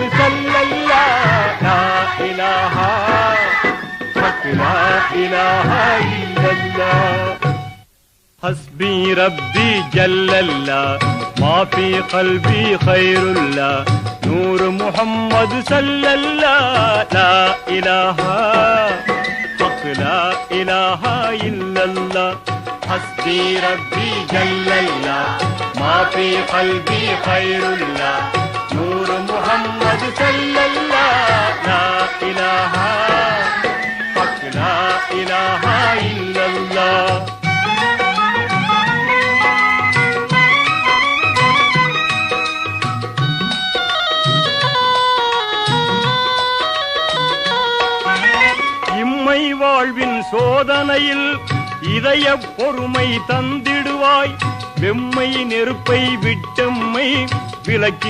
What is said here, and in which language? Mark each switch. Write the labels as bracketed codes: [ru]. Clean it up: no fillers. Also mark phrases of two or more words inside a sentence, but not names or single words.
[ar] صلى الله لا إله حق لا إله إلا الله حسبي ربي جل الله ما في قلبي غير الله نور محمد صلى الله لا إله حق لا إله إلا الله حسبي ربي جل الله ما في قلبي خير الله نور محمد صلى الله لا إله حق لا إله إلا الله [ta] இம்மை வாழ்வின் சோதனையில் இதய பொறுமை தந்திடுவாய் வெம்மை நெருப்பை விட்டம்மை விலக்கி